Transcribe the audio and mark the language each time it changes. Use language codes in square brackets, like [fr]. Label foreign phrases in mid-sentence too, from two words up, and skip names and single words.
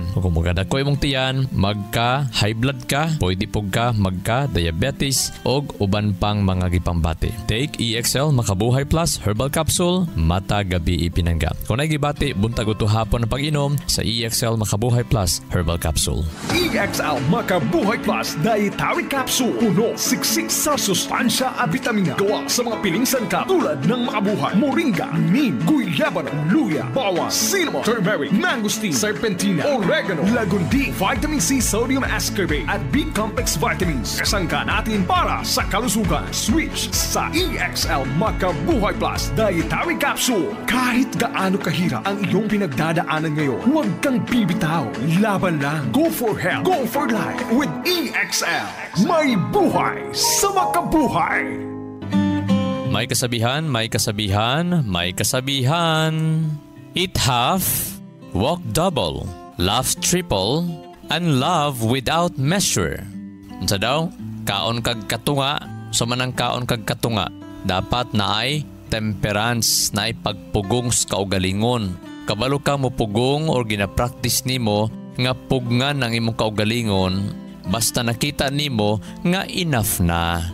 [ceb] Kung magkadako imong tiyan, magka [en] high blood [ceb] ka, pwede pug ka magka diabetes og uban pang mga gipambati. Take EXL Makabuhay Plus Herbal Capsule mata gabi ipinangga. Kung nagibati buntag uto hapon ang pag-inom sa EXL Makabuhay Plus Herbal Capsule. EXL Makabuhay Plus Dietary Capsule. [tl] Puno, siksik sa sustansya at vitamina. Gawa sa mga piling sangkap tulad ng makabuhay, moringa, neem, guyabano, luya, bawang, cinnamon, turmeric, mangosteen, serpentina, oregano, lagundi, [en] Vitamin C Sodium Ascorbate [tl] at [en] B-Complex Vitamins. [tl] Kasangka natin para sa kalusugan. Switch sa EXL Makabuhay Plus Dietary Capsule. Kahit gaano kahirap ang iyong pinagdadaanan ngayon, huwag kang bibitaw. Laban lang. [en] Go for health. Go for life with EXL. [tl] May buhay sa makabuhay. May kasabihan, may kasabihan, may kasabihan. [en] Eat half, walk double, laugh triple, and love without measure. [ceb] Unsa daw? Kaon kag katunga, sumanang kaon kag katunga. Dapat na ay temperance, na ay pagpugong sa kaugalingon. Kabalo ka mo pugong or ginapractice nimo nga pugngan ang imong kaugalingon, basta nakita nimo nga enough na.